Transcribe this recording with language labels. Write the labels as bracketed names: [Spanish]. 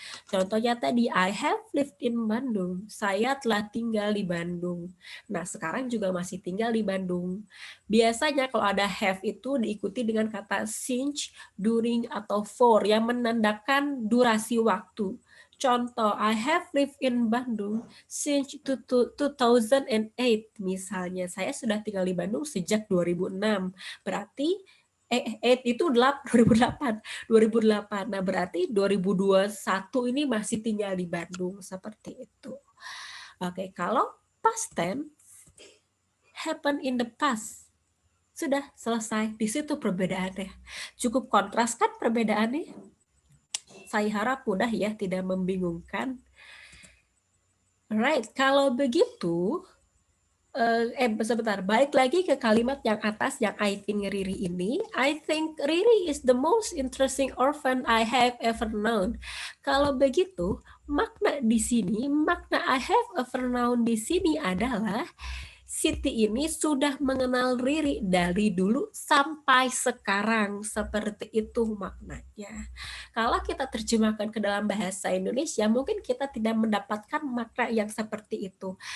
[Indonesian] Contohnya tadi, [English] I have lived in Bandung. [Indonesian] Saya telah tinggal di Bandung. Nah, sekarang juga masih tinggal di Bandung. Biasanya kalau ada have itu diikuti dengan kata since, during, atau for yang menandakan durasi waktu. Contoh, [English] I have lived in Bandung since 2008. [Indonesian] Misalnya, saya sudah tinggal di Bandung sejak 2006. Berarti 8 itu 2008. Nah, berarti 2021 ini masih tinggal di Bandung, seperti itu. Oke, kalau [English] past tense happen in the past. [Indonesian] Sudah selesai. Di situ perbedaannya. Cukup kontras kan perbedaannya? Saya harap mudah ya, tidak membingungkan. Alright, kalau begitu, sebentar, balik lagi ke kalimat yang atas yang [English] I think Riri [Indonesian] ini. [English] I think Riri is the most interesting orphan I have ever known. [Indonesian] Kalau begitu, makna di sini, makna [English] I have ever known [Indonesian] di sini adalah Siti ini sudah mengenal Riri dari dulu sampai sekarang. Seperti itu maknanya. Kalau kita terjemahkan ke dalam bahasa Indonesia, mungkin kita tidak mendapatkan makna yang seperti itu.